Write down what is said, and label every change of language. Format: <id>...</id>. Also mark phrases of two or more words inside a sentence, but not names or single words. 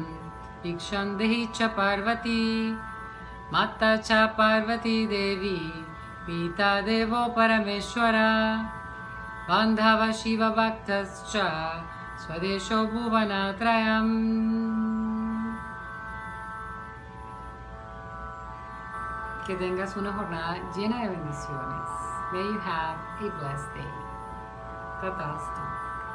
<sa>भिक्षां देहि च पार्वति. माता च पार्वती देवी. पिता देवो परमेश्वर. बान्धवाः शिवभक्ताश्च. स्वदेशो भुवनत्रयम्.</sa> <es>Que tengas una jornada llena de bendiciones.</es> <en>May you have a blessed day. Tatastu.</en>